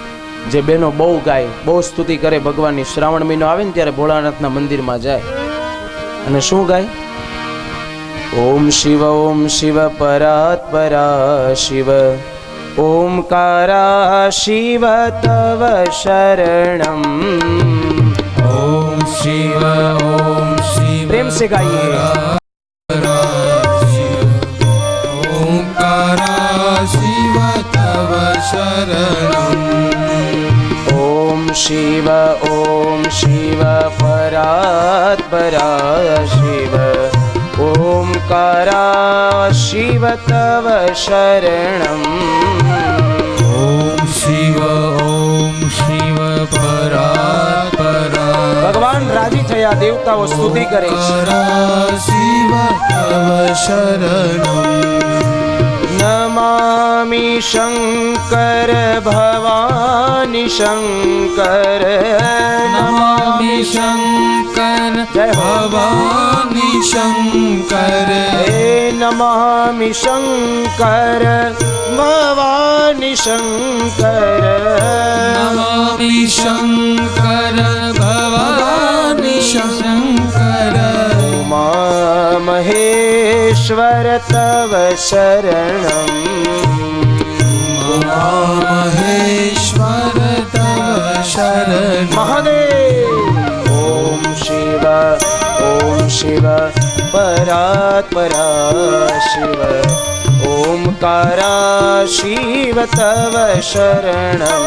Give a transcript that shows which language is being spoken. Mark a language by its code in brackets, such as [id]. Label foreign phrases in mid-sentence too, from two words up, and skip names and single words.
[gu] જે બહેનો બહુ ગાય, બહુ સ્તુતિ કરે, ભગવાનની શ્રાવણ મહિનો આવે ને ત્યારે ભોળાનાથના મંદિરમાં જાય અને શું ગાય? [sa] ઓમ શિવ પરાત પરા શિવ, ઓમકારા શિવ તવ શરણમ. ओम शिव [hi] प्रेम से गाइए. [sa] ओंकारा शिव तव शरणम. ओम शिव परात परा शिव, ओमकारा शिव तव शरणम. ओम शिव परात् परा. [gu] ભગવાન રાજી થયા, દેવતાઓ સ્તુતિ કરે છે. [sa] શિવ તવ શરણમ. નમામિ શંકર ભવાની શંકર. નમામિ શંકર ભવાની શંકર. હે નમામિ શંકર ભવાની શંકર. નમામિ શંકર ભવાની શંકર. ઉમા મહેશ્વર તવ શરણમ. उमामहेश्वर तव शरण महादेव। ओम शिव परात्परा शिव ओमकारा शिव तव शरणम्।